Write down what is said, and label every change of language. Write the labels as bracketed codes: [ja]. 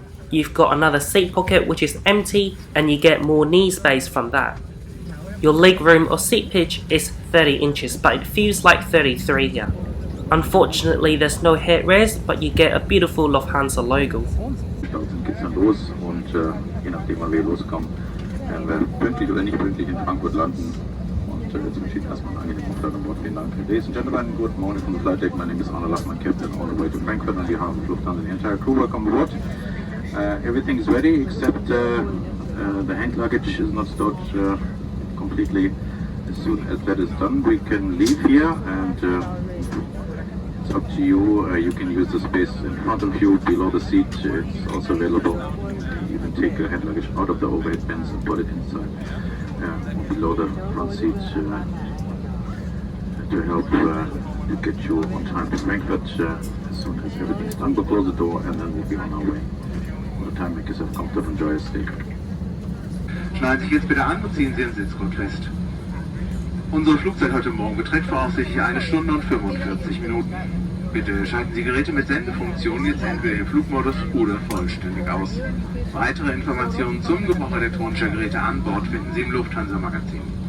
[en] You've got another seat pocket which is empty, and you get more knee space from that. Your leg room or seat pitch is 30 inches, but it feels like 33 here. Unfortunately, there's no headrest, but you get a beautiful Lufthansa logo. [de] Dann geht's dann los und je nachdem, wann wir loskommen, werden wir pünktlich oder nicht pünktlich in Frankfurt landen. Und jetzt wünsche ich erstmal einen angenehmen Flug an Bord. Vielen Dank. [en] Ladies and gentlemen, good morning from the flight deck. My name is Arne Lassmann, captain, on the way to Frankfurt on behalf of Lufthansa and the entire crew. Welcome aboard. Everything is ready except the hand luggage is not stored completely. As soon as that is done, we can leave here, and it's up to you. You can use the space in front of you, below the seat. It's also available. You can take your hand luggage out of the overhead bins and put it inside, below the front seat, to help to get you on time to Frankfurt. As soon as everything's done, we'll close the door and then we'll be on our way. For the time, make yourself comfortable and enjoy your stay. [de] Schneiden Sie sich jetzt bitte an und ziehen Sie Ihren Sitzgurt fest. Unsere Flugzeit heute Morgen beträgt voraussichtlich 1 Stunde und 45 Minuten. Bitte schalten Sie Geräte mit Sendefunktion jetzt entweder im Flugmodus oder vollständig aus. Weitere Informationen zum Gebrauch elektronischer Geräte an Bord finden Sie im Lufthansa-Magazin.